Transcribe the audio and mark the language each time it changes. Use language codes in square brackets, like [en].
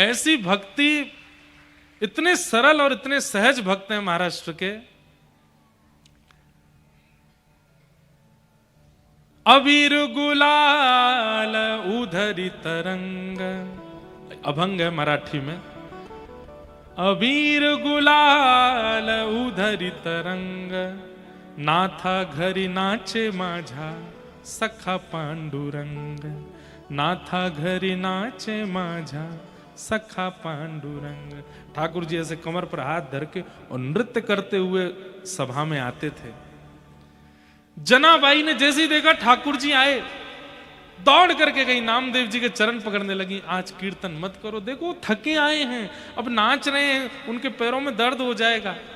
[hi] ऐसी भक्ति, इतने सरल और इतने सहज भक्त हैं महाराष्ट्र के। [mr] अबीर गुलाल उधरी तरंग, [hi] अभंग है मराठी में। [mr] अबीर गुलाल उधरी तरंग, नाथा घरी नाचे माझा सखा पांडुरंग, नाथा घरी नाचे माझा सखा पांडुरंग। [hi] ठाकुर जी ऐसे कमर पर हाथ धर के और नृत्य करते हुए सभा में आते थे। जनाबाई ने जैसे ही देखा ठाकुर जी आए, दौड़ करके गई, नामदेव जी के चरण पकड़ने लगी। आज कीर्तन मत करो, देखो थके आए हैं, अब नाच रहे हैं, उनके पैरों में दर्द हो जाएगा।